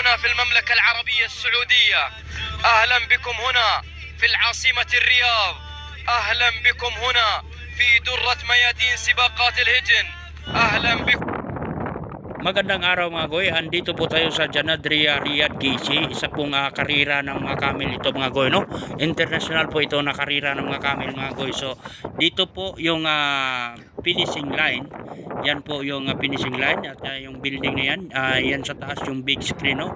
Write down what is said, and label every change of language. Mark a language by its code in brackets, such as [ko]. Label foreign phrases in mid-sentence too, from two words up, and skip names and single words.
[ar] هنا في المملكة العربية السعودية. أهلا بكم هنا في العاصمة الرياض. أهلا بكم هنا في درة ميادين سباقات الهجن. أهلا بكم. [tl] Magandang araw mga goy, andito po tayo sa Janadria Riyadh GC, isa pong karira ng mga camel ito mga goy, no? International po ito na karira ng mga camel mga goy. So dito po yung [en] finishing line, [tl] yan po yung [en] finishing line [tl] at yung building na yan, yan sa taas yung [en] big screen, [tl] no?